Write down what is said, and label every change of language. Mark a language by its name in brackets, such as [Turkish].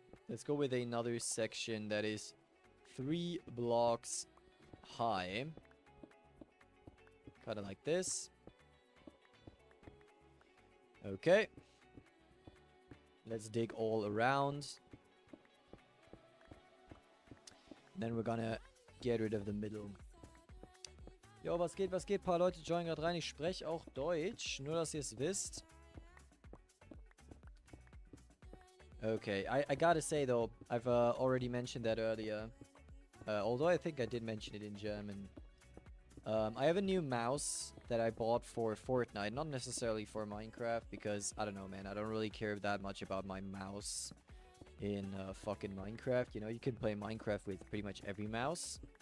[English] Let's go with another section that is 3 blocks high. Kind of like this. Okay. Let's dig all around. Then we're gonna get rid of the middle. [German] Jo, was geht, was geht? Ein paar Leute joinen gerade rein. Ich spreche auch Deutsch. Nur, dass ihr es wisst. [English] Okay, I gotta say though, I've already mentioned that earlier. Although I think I did mention it in German. I have a new mouse that I bought for Fortnite, not necessarily for Minecraft, because, I don't know, man, I don't really care that much about my mouse in fucking Minecraft. You know, you can play Minecraft with pretty much every mouse.